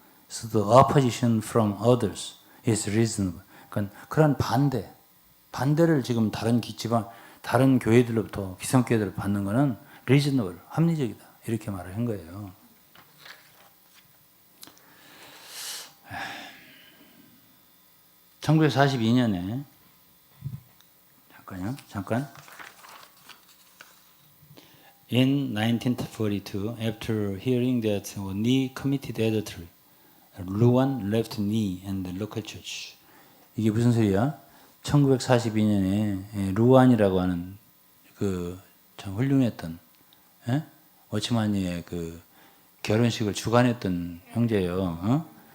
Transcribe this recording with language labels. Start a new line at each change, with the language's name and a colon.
English: So the opposition from others is reasonable.
Korean: 그러니까 그런 반대를 지금 다른 교회들로부터 기성교회들을 받는 거는 reasonable, 합리적이다. 이렇게 말을 한 거예요. (1942년에) 잠깐.
English: In 1942, after hearing that Ni committed adultery, Ruan left Ni and the local church.
Korean: 이게 무슨 소리야? 1942년에 루안이라고 하는 그 참 훌륭했던 워치만이의 그 결혼식을 주관했던 형제예요.